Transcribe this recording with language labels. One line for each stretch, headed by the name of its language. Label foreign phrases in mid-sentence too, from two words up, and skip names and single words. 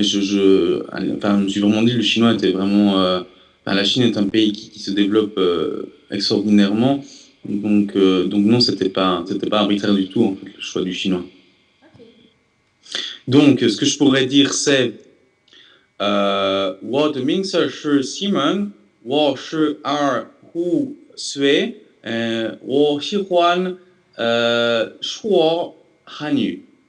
French: Oui. enfin, je me suis vraiment dit, le chinois était vraiment. Enfin, la Chine est un pays qui se développe extraordinairement, Oui. donc non, c'était pas arbitraire du tout en fait, le choix du chinois. Ok. Donc, ce que je pourrais dire, c'est
Chinese: 我的名字是西门，我是25岁，我喜欢说汉语。